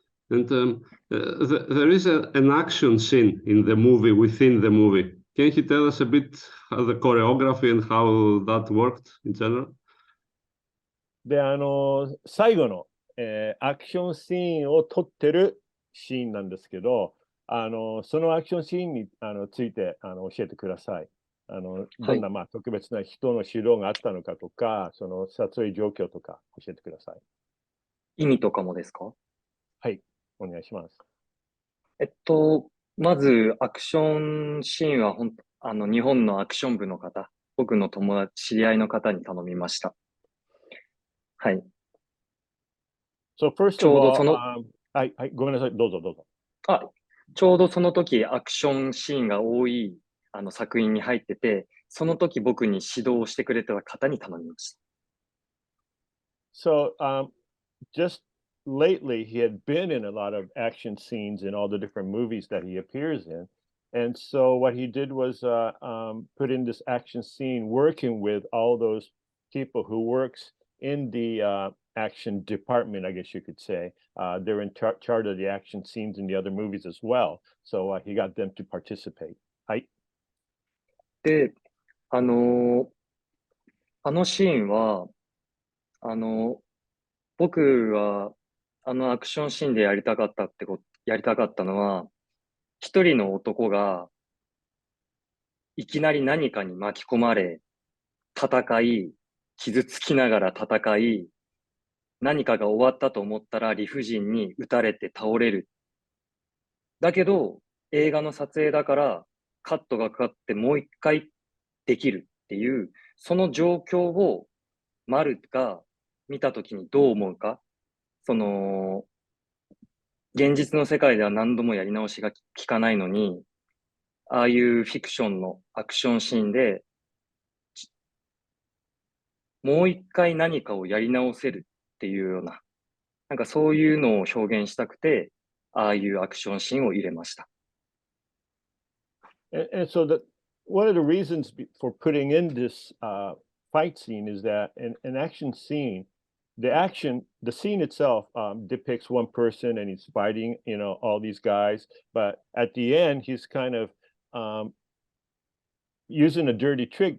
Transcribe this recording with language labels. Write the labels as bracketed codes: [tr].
[en] And there is an action scene in the movie, within the movie. Can you tell us a bit how the choreography and how that worked in general? [ja] で、最後の、アクションシーンを撮ってるシーンなんですけど、そのアクションシーンについて教えてください。どんな、まあ、特別な人の指導があったのかとか、その撮影状況とか教えてください。意味とかもですか？はい、お願いします。まずアクションシーンは日本のアクション部の方、僕の友達、知り合いの方に頼みました。はい。 [en] So first of all, [ja] はい、ごめんなさい、どうぞ。ちょうどその時アクションシーンが多い作品に入ってて、その時僕に指導をしてくれた方に頼みました。 [en] So, just lately, he had been in a lot of action scenes in all the different movies that he appears in. And so what he did was put in this action scene working with all those people who works in the action department, I guess you could say. They're in charge of the action scenes in the other movies as well. So he got them to participate. [ja] はい。で、あのシーンは、僕は、アクションシーンでやりたかったのは、一人の男が、いきなり何かに巻き込まれ、戦い、傷つきながら戦い、何かが終わったと思ったら理不尽に撃たれて倒れる。だけど、映画の撮影だからカットがかかってもう一回できるっていう、その状況を丸が見たときにどう思うか。現実の世界では何度もやり直しが効かないのに、ああいうフィクションのアクションシーンで、もう一回何かをやり直せるっていうような、なんかそういうのを表現したくて、ああいうアクションシーンを入れました。 [en] And so one of the reasons for putting in this fight scene is that an action scene, the scene itself depicts one person and he's fighting, all these guys. But at the end, he's kind of using a dirty trick.